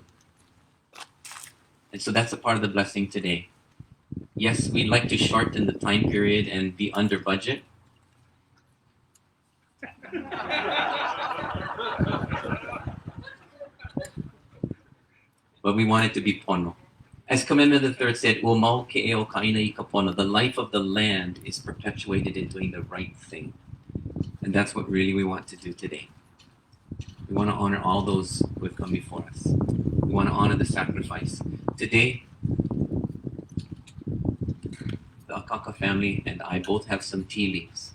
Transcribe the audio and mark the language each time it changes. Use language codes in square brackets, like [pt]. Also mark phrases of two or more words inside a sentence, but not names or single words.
[en] And so that's a part of the blessing today. Yes, we'd like to shorten the time period and be under budget. But we want it to be pono. As Commandment III said, [haw] "Umau ke eo kaina I ka pono," [en] the life of the land is perpetuated in doing the right thing. And that's what really we want to do today. We want to honor all those who have come before us. We want to honor the sacrifice. Today, the Akaka family and I both have some tea leaves.